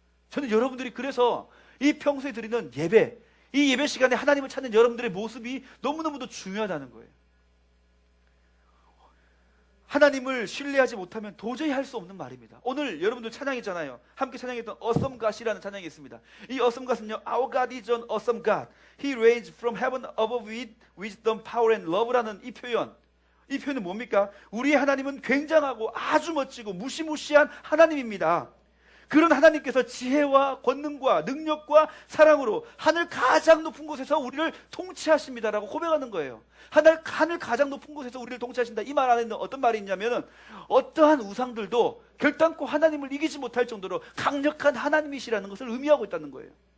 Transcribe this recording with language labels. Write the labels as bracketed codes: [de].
[ko] 저는 여러분들이 그래서 이 평소에 드리는 예배, 이 예배 시간에 하나님을 찾는 여러분들의 모습이 너무너무도 중요하다는 거예요. 하나님을 신뢰하지 못하면 도저히 할 수 없는 말입니다. 오늘 여러분들 찬양했잖아요. 함께 찬양했던 Awesome God이라는 찬양이 있습니다. 이 Awesome God은요, [en] Our God is an awesome God. He reigns from heaven above with wisdom, power and love라는 [ko] 이 표현은 뭡니까? 우리의 하나님은 굉장하고 아주 멋지고 무시무시한 하나님입니다. 그런 하나님께서 지혜와 권능과 능력과 사랑으로 하늘 가장 높은 곳에서 우리를 통치하십니다라고 고백하는 거예요. 하늘 가장 높은 곳에서 우리를 통치하신다. 이 말 안에는 어떤 말이 있냐면은 어떠한 우상들도 결단코 하나님을 이기지 못할 정도로 강력한 하나님이시라는 것을 의미하고 있다는 거예요.